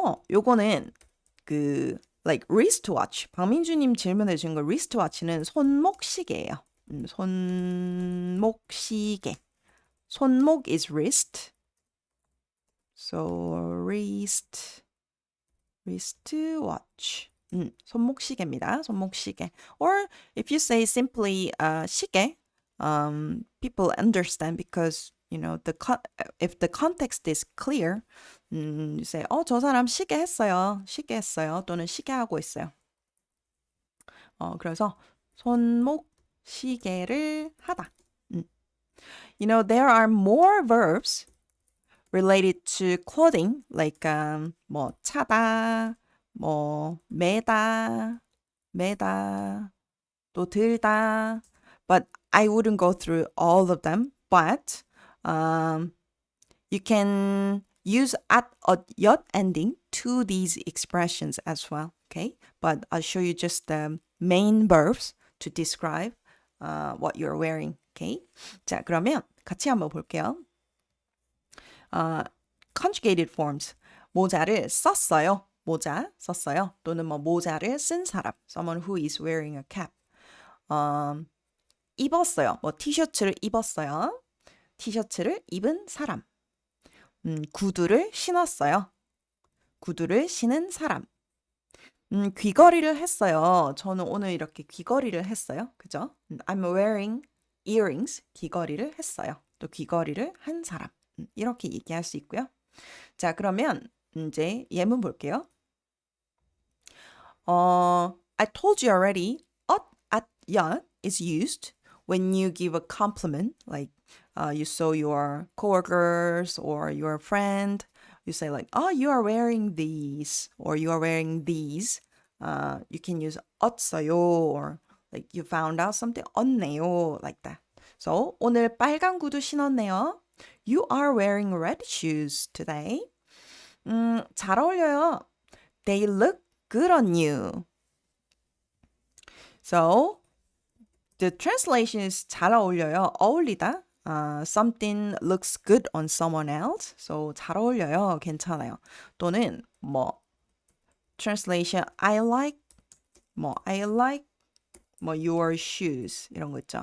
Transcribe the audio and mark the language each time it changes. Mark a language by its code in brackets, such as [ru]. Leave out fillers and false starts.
[ko] 요거는 [en] like wristwatch. [ko] 박민주님 질문해 주신 거 wristwatch는 손목시계예요. 손목시계. 손목 [en] is wrist. [ko] So wristwatch. 손목시계입니다. 손목시계. [en] Or if you say simply 시계, people understand because you know if the context is clear, you say, [ko] 저 사람 시계 했어요. 또는 시계 하고 있어요. 그래서 손목시계를 하다. [en] You know, there are more verbs related to clothing, like 뭐 차다, 뭐 매다, 또 들다. But I wouldn't go through all of them. But you can use at or yot ending to these expressions as well. Okay, but I'll show you just the main verbs to describe what you're wearing. Okay, [ko] 자 그러면 같이 한번 볼게요. [en] Conjugated forms. [ko] 모자를 썼어요. 모자 썼어요. 또는 뭐 모자를 쓴 사람. [en] Someone who is wearing a cap. [ko] 입었어요. 뭐 티셔츠를 입었어요. 티셔츠를 입은 사람. 구두를 신었어요. 구두를 신은 사람. 귀걸이를 했어요. 저는 오늘 이렇게 귀걸이를 했어요. 그죠? [en] I'm wearing earrings. [ko] 귀걸이를 했어요. 또 귀걸이를 한 사람. 이렇게 얘기할 수 있고요. 자, 그러면 이제 예문 볼게요. [en] I told you already. at, 야 is used when you give a compliment, like you saw your coworkers or your friend. You say like, oh, you are wearing these, or you are wearing these. You can use 었어요, or like you found out something, 었네요, like that. So [ko] 오늘 빨간 구두 신었네요. [en] You are wearing red shoes today. [ko] 잘 어울려요. [en] They look good on you. So, the translation is [ko] 잘 어울려요. 어울리다. [en] Something looks good on someone else. [ko] So, 잘 어울려요. 괜찮아요. 또는 뭐 [en] translation I like [ko] 뭐 [en] your shoes [ko] 이런 거 있죠.